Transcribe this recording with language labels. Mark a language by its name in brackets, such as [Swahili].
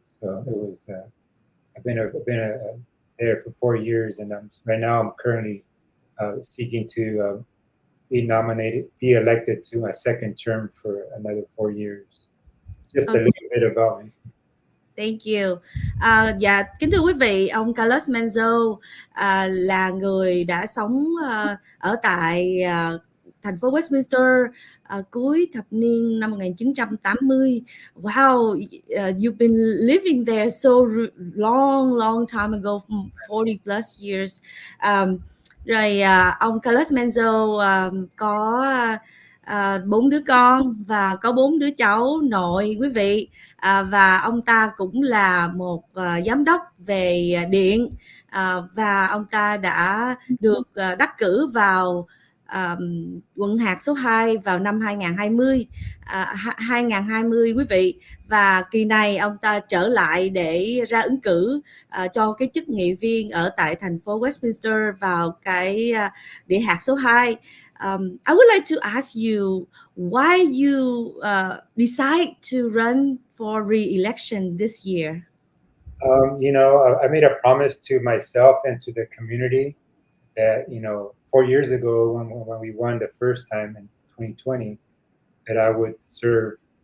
[English] So it was I've been there for 4 years, and right now I'm currently seeking to be elected to a second term for another 4 years. Just a little bit about me. Thank you. [Vietnamese] Dạ, kính thưa quý vị, ông Carlos Manzo là người đã sống ở tại thành phố Westminster cuối thập niên năm 1980. [English] Wow, you've been living there so long time ago, 40 plus years. [Vietnamese] Rồi ông Carlos Manzo có 4 đứa con và có 4 đứa cháu nội, quý vị. Và ông ta cũng là một giám đốc về điện, và ông ta đã được đắc cử vào quận hạt số 2 vào năm 2020 quý vị. Và kỳ này ông ta trở lại để ra ứng cử cho cái chức nghị viên ở tại thành phố Westminster vào cái địa hạt số 2. [English] I would like to ask you why you decide to run for re-election this year. I made a promise to myself and to the community that, 4 years ago when we won the first time in 2020, that I would serve